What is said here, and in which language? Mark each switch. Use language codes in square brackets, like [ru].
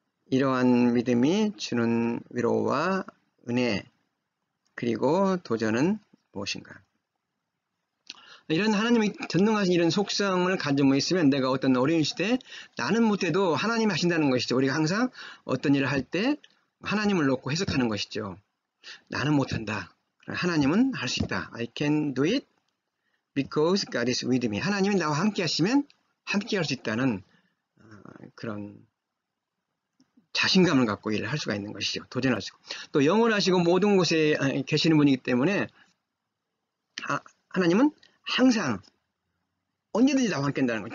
[ko] 이러한 믿음이 주는 위로와 은혜 그리고 도전은 무엇인가? 이런 하나님이 전능하신 이런 속성을 가지고 있으면 내가 어떤 어려운 시대에 나는 못해도 하나님이 하신다는 것이죠. 우리가 항상 어떤 일을 할 때 하나님을 놓고 해석하는 것이죠. 나는 못한다. 하나님은 할 수 있다. [en] I can do it because God is with me. [ko] 하나님이 나와 함께 하시면 함께 할 수 있다는 그런 자신감을 갖고 일을 할 수가 있는 것이죠. 도전할 수 있고. 또 영원하시고 모든 곳에 계시는 분이기 때문에 하나님은 항상 언제든지 나와 함께 한다는 거예요.